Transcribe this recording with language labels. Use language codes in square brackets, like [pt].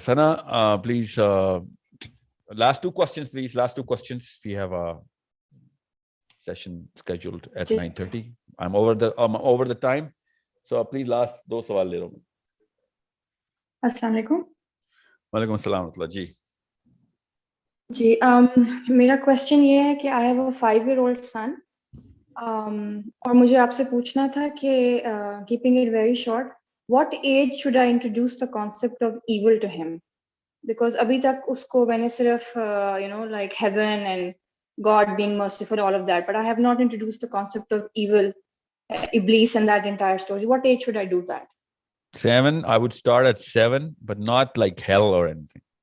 [en] Sana, please, last two questions, please. Last two questions. We have a session scheduled at 9:30. I'm over the time. So please last [ur] دو سوال لے رہا ہوں. السلام علیکم. وعلیکم السلام ورحمۃ اللہ. جی میرا کوشچن یہ ہے کہ [en] I have a 5-year-old son, [ur] اور مجھے آپ سے پوچھنا تھا کہ [en] Keeping it very short, what age should I introduce the concept of evil to him? Because [ur] ابھی تک اس کو میں نے صرف [en] like heaven and God being merciful, all of that, but I have not introduced the concept of evil, Iblis and that entire story. What age should I do that? 7. I would start at 7, but not like hell or anything.